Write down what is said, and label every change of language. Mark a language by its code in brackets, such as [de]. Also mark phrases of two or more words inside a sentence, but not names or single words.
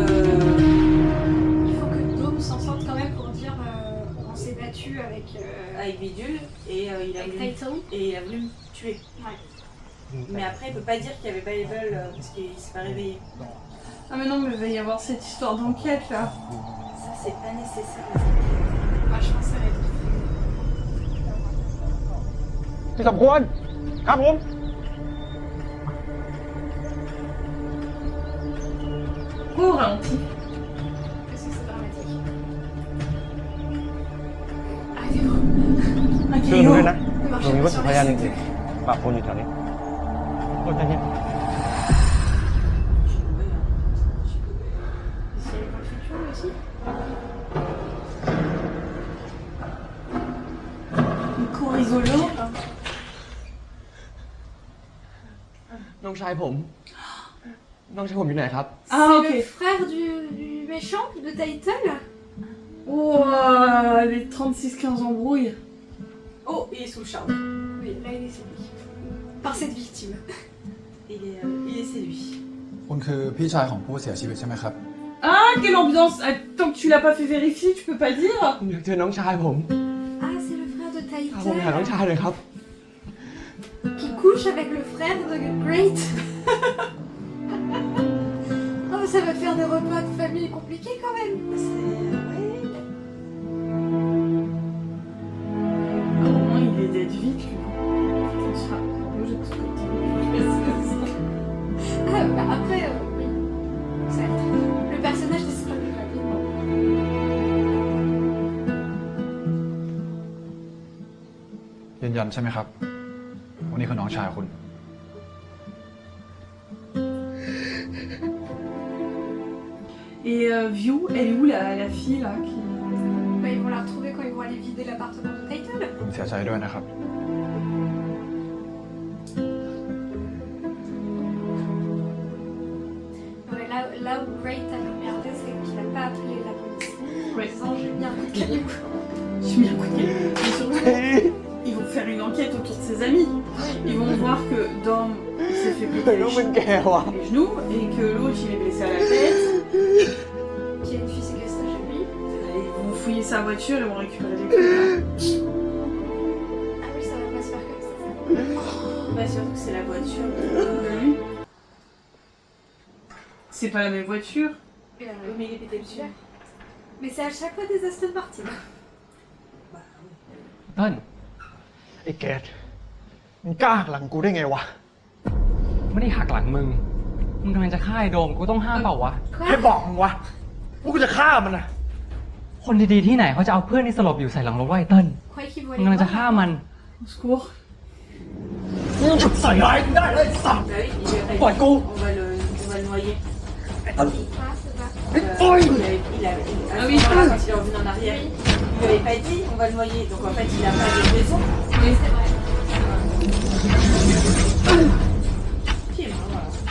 [fr] Il faut que Dôme s'en sorte quand même pour dire on s'est battu avec, Avec Bidule et il a avec voulu. Titan. Et il a voulu me tuer. Ouais. Mais après, il peut pas dire qu'il y avait pas les balles parce qu'il s'est pas réveillé. Ah mais non, mais il va y avoir cette histoire d'enquête là. Ça, c'est pas nécessaire. Moi, je pense que ça va être. [th] ที่สมควรครับผม [fr] Oh, ralenti. Qu'est-ce que c'est dramatique. Arrêtez-vous. Un [th] ช่วยดู [fr] caillou. [th] ด้วยนะ [fr] Ne [th] ตรง [fr] marchez [th] นี้ [fr] pas [th] วัต [fr] sur [th] ถุพยานจ [fr] les [th] ริงๆปะปนอยู่แถวนี้โทษนะเนี่ย [fr] Ici, elle voit le futur, lui aussi. volant. [th] น้องชายผม น้องชายผมอยู่ไหนครับ [fr] Ah, C'est ok. le frère du méchant de Title. Oh, les 36-15 embrouilles. Oh, il est sous le charme. Oui, là il est séduit. Par cette victime. Il est séduit. [th] คุณคือพี่ชายของผู้เสียชีวิตใช่ไหมครับ [fr] Ah, quelle ambiance. Ah, tant que tu l'as pas fait vérifier, tu peux pas dire. [th] ผมอยากเจอน้องชายผม [fr] Ah, c'est le frère de [th] พาผมไปหาน้อง [fr] Title [th] ชายเลยครับ [fr] qui couche avec le frère de Great. Oh, mais ça va faire des repas de famille compliqués quand même. Au moins, il est d'être vite, lui. On sera logique, ce que tu dis. Ah, bah après, oui. Certes. Le personnage disparaît plus rapidement. [th] ยืนยันใช่ไหมครับว่านี่คือน้องชายคุณ [fr] Et View, elle est où la fille là qui... Bah, ils vont la retrouver quand ils vont aller vider l'appartement de Title. [th] ผมเสียใจด้วยนะครับ [fr] Ouais, là où Great a merdé, c'est qu'il a pas appelé la police. Ouais. En disant, j'ai mis un coup de caillou. Je suis bien coupée. Mais surtout, ils vont faire une enquête autour de ses amis. Ils vont voir que Dom s'est fait péter [th] น้องเป็นแกว่ะ [fr] les genoux et que l'autre il est blessé à la tête. Qu'il y a une fille séquestrée chez lui. Ils vont fouiller sa voiture et vont récupérer les clés. là. Ah oui, ça va pas se faire comme ça. Bah, surtout que c'est la voiture. Lui. C'est pas la même voiture. Et là, Oui, mais il est pété dessus. mais c'est à chaque fois des Aston Martin. [th] เติ้ล ไอ้เกดมึงกล้าหักหลังกูได้ไงวะ ไม่ได้หักหลังมึง มึงกำลังจะฆ่าไอ้โดม กูต้องห้ามเปล่าวะ ใครบอกมึงวะว่ากูจะฆ่ามันนะ คนดีๆที่ไหนเขาจะเอาเพื่อนที่สลบอยู่ใส่หลังรถไว้เติ้ล [fr] Croyez qu'ils vont [th] มึง [fr] aller [th] กำลังจะ [fr] voir. [th] ฆ่ามัน [fr] Au secours. [th] มึงหยุดใส่ร้ายกูได้เลยสัตว์ [fr] Bah oui, il lui a pas Bon, dit. go. On va le noyer. Ah, c'est pas. Ah oui, quand il est revenu en arrière, il lui avait pas dit on va le noyer. Donc en fait, il a pas de raison. Oui, c'est vrai. Qui est mort alors